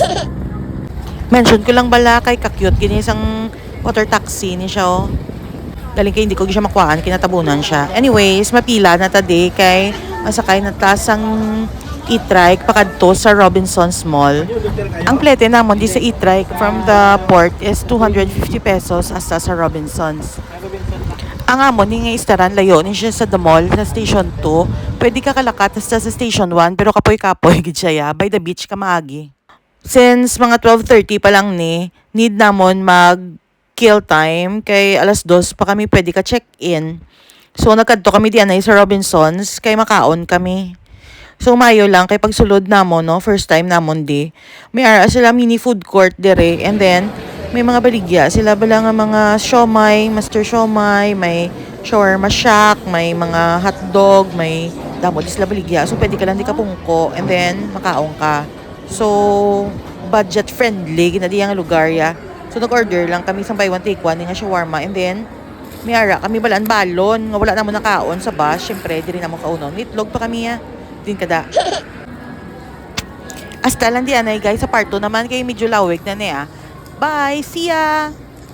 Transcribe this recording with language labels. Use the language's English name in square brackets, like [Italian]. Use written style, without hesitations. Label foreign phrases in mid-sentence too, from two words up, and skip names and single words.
[Hiligaynon] Mention ko lang bala kay ka-cute, gini isang [English] water taxi [Hiligaynon] ni siya, oh. Galing kay hindi ko siya makuhaan, kinatabunan siya. Anyways, mapila na tadi kay masakay na tasang e-trike pakadto sa Robinsons Mall. Ang plete namon di sa e-trike [English] from the port [Hiligaynon] is 250 pesos hasta sa Robinsons. Ang amon ni nga istaran layo ni siya sa the mall sa station 2. Pwede ka kalakat hasta sa station 1 pero kapoy-kapoy gid siya [English] by the beach [Hiligaynon] ka maagi. Since mga 12:30 pa lang need namon [English] kill time [Hiligaynon] kay 2:00 pa kami pwede ka check-in. So nagkadto kami diyan sa Robinsons kay makaon kami. So mayo lang kay pagsulod namon, no, [English] first time [Hiligaynon] namon di. May ara sila [English] mini food court [Hiligaynon] dire and then may mga baligya sila bala nga mga siomai, master siomai, may [English] shawarma shack, [Hiligaynon] may mga hotdog, may damo di sila baligya. So pwede ka lang di ka pungko and then makaon ka. So [English] budget friendly [Hiligaynon] gina di ang lugar ya. So nag-order lang kami sang [English] buy one take one [Hiligaynon] nga shawarma and then may ara kami balaan balon nga wala namon nakaon sa bus, syempre diri namon kaunon. Itlog pa kami din kada. Hasta lang di anay guys sa part 2 naman kay medyo lawig na niya. [English] Bye, see ya.